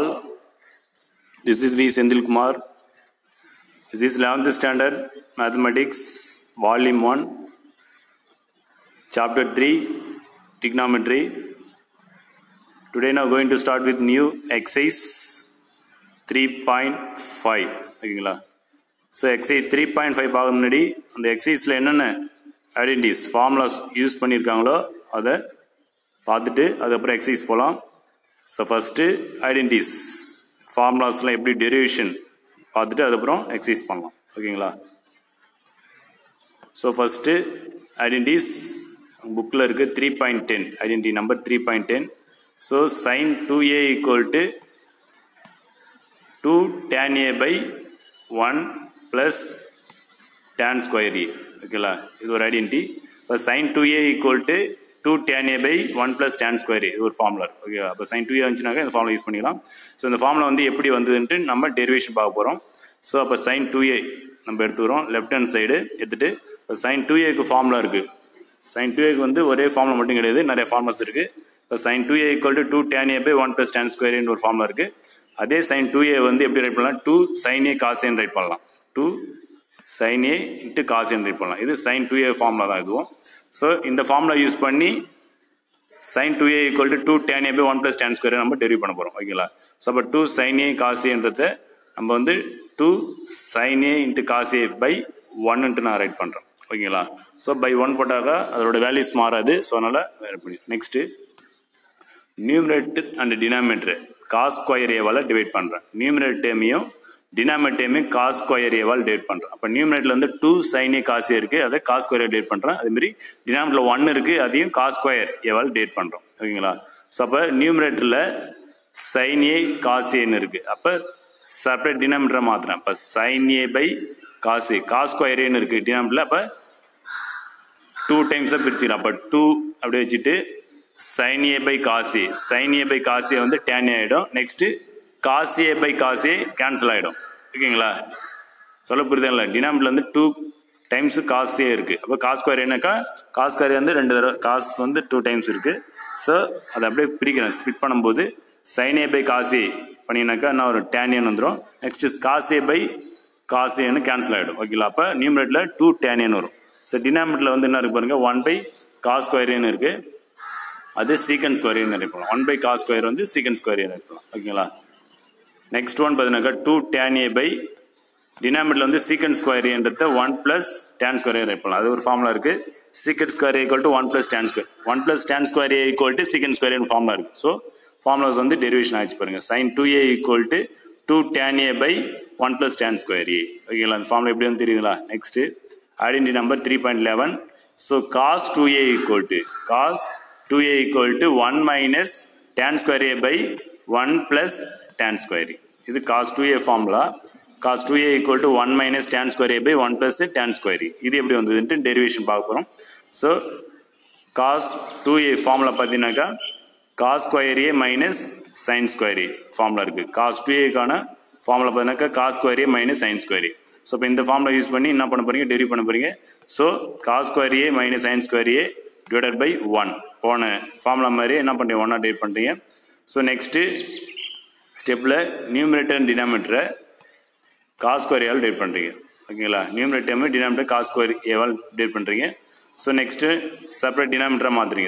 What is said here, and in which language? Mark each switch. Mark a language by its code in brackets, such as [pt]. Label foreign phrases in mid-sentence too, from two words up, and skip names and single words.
[en] This is V. Sendil Kumar. This is 11th standard mathematics volume 1 chapter 3 trigonometry. Today now going to start with new exercise 3.5. [ta] ஓகேங்களா? [en] so exercise 3.5 [ta] பார்க்க முன்னாடி அந்த எக்ஸசைஸில் என்னென்ன [en] identities formulas use [ta] பண்ணியிருக்காங்களோ அதை பார்த்துட்டு அதுக்கப்புறம் எக்ஸசைஸ் போகலாம். [en] so first identities formulas [ta] எப்படி டெரிவேஷன் பார்த்துட்டு அதுக்கப்புறம் எக்ஸசைஸ் பண்ணலாம். ஓகேங்களா? [en] so first identities [ta] புக்கில் இருக்குது 3.10 [en] identity number 3.10. ஸோ sin 2a equal to 2 tan a by 1 plus tan square a. [ta] ஓகேங்களா? இது ஒரு ஐடென்டி. [en] இப்போ sin 2a ஈக்குவல் டு 2 tan a by 1 plus tan square a. [ta] இது ஒரு ஃபார்முலா. ஓகே, அப்போ sin 2a வந்துச்சுனாக்கா இந்த [en] formula use [ta] பண்ணிக்கலாம். ஸோ இந்த ஃபார்முலா வந்து எப்படி வந்ததுன்ட்டு நம்ம டெரிவேஷன் பார்க்க போகிறோம். ஸோ அப்போ sin 2a நம்ம எடுத்துக்கிறோம், [en] left hand side [ta] எடுத்துகிட்டு இப்போ sin 2aக்கு ஃபார்முலா இருக்குது. sin 2aக்கு வந்து ஒரே ஃபார்முலா மட்டும் கிடையாது, நிறைய ஃபார்முலாஸ் இருக்குது. [en] இப்போ sin 2a equal to 2 tan a by 1 plus tan square a [ta] ஒரு ஃபார்முலா இருக்குது. அதே sin 2a வந்து எப்படி ரைட் பண்ணலாம், [en] 2 sin a cos a [ta] ரைட் பண்ணலாம். [en] 2 sin a into cos a [ta] ரைட் பண்ணலாம். இது sin 2a ஃபார்முலா தான் இதுவும். ஸோ இந்த ஃபார்முலா யூஸ் பண்ணி [en] sin 2a equal to 2 tan a by 1 plus tan square [ta] நம்ம டெரிவ் பண்ண போகிறோம். ஓகேங்களா? ஸோ அப்போ [en] 2 sin a cos a [ta] நம்ம வந்து [en] 2 sin a into cos a by 1 [ta] நான் ரைட் பண்ணுறேன். ஓகேங்களா? ஸோ பை 1 போட்டாக்கா அதோட வேல்யூஸ் மாறாது. ஸோ அதனால் வேறு பண்ணி [en] next numerator and denominator cos square [ta] ஏவால் டிவைட் பண்ணுறேன். நியூமரேட்டர் டேமையும் டினாமினேட்டர் டேமையும் [en] cos square [ta] ஏவால் டிவைட் பண்ணுறேன். அப்போ நியூமரேட்டரில் வந்து [en] 2 sin a cos a [ta] இருக்குது, அதை [en] cos square [ta] டிவைட் பண்ணுறேன். அதேமாதிரி டினாமினேட்டரில் 1 இருக்குது, அதையும் [en] cos square [ta] ஏவால் டிவைட் பண்ணுறோம். ஓகேங்களா? ஸோ அப்போ நியூமரேட்டரில் [en] sin a cos a [ta] இருக்குது, அப்போ [en] separate denominator [ta] மாற்றுறேன். அப்போ [en] sin a by cos a cos square [ta] ஏன்னு இருக்குது டினாமினேட்டரில். அப்போ 2 டைம்ஸாக பிரிச்சுக்கலாம். அப்போ 2 அப்படியே வச்சுட்டு [en] sin a by cos a, sin a by cos a [ta] வந்து [en] tan a [ta] ஆகிடும். [en] next cos a by cos a cancel [ta] ஆகிடும். ஓகேங்களா? சொல்ல புரியுதுங்களா? டினாமினேட்டரில் வந்து [en] 2 times cos a [ta] இருக்குது. அப்போ [en] cos square [ta] என்னக்கா [en] cos square [ta] வந்து 2 தடவை cos வந்து 2 டைம்ஸ் இருக்குது. ஸோ அதை அப்படியே பிரிக்கிறேன். ஸ்பிட் பண்ணும்போது [en] sin a by cos a [ta] பண்ணினாக்கா என்ன ஒரு [en] tan a [ta] வந்துடும். [en] next cos a by cos a cancel [ta] ஆகிடும். ஓகேங்களா? அப்போ நியூமரேட்டரில் [en] 2 tan a [ta] வரும். ஸோ டினாமினேட்டரில் வந்து என்ன இருக்கு பாருங்கள், [en] 1 by cos square [ta] இருக்குது, அது [en] secant square [ta] நினைப்பலாம். [en] 1 by cos square [ta] வந்து [en] secant square [ta] நினைப்பலாம். ஓகேங்களா? [en] next one [ta] பார்த்தீங்கன்னாக்கா [en] 2 tan a by [ta] டினாமினேட்டரில் வந்து [en] secant square 1 plus tan square [ta] நினைப்பலாம். அது ஒரு ஃபார்முலா இருக்குது. [en] secant square equal to 1 plus tan square, 1 plus tan square equal to secant square formula இருக்குது. so formulas [ta] வந்து டெரிவேஷன் ஆகிடுச்சு பாருங்கள். [en] sin 2a equal to 2 tan a by 1 plus tan square a. [ta] ஓகேங்களா? அந்த ஃபார்முலா எப்படி வந்து தெரியுதுங்களா? [en] next identity number 3.11. so cos 2a ஈக்குவல் டு 1 minus tan square a by 1 plus tan square a. இது cos 2a ஃபார்முலா. cos 2a equal to 1 minus tan square a by 1 plus tan square a. [ta] இது எப்படி வந்ததுன்ட்டு டெரிவேஷன் பார்க்க போகிறோம். ஸோ [en] cos 2a formula [ta] பார்த்தீங்கன்னாக்கா [en] cos square a minus sin square a [ta] ஃபார்முலா இருக்குது. cos 2aக்கான ஃபார்முலா பார்த்தீங்கன்னாக்கா [en] cos square a minus sin square a. [ta] ஸோ இப்போ இந்த [en] formula use [ta] பண்ணி என்ன பண்ண போகிறீங்க, டெரிவ் பண்ண போகிறீங்க. [en] so cos square a minus sin square a divided by 1 [ta] போன ஃபார்முலா மாதிரி என்ன பண்ணுறீங்க, 1 டிவைட் பண்ணுறீங்க. [en] so next step numerator and denominator cos square [ta] ஏவால் டிவைட் பண்ணுறீங்க. ஓகேங்களா? [en] numerator denominator cos square [ta] ஏவால் டிவைட் பண்ணுறீங்க. [en] so next separate denominator [ta] மாற்றுறீங்க.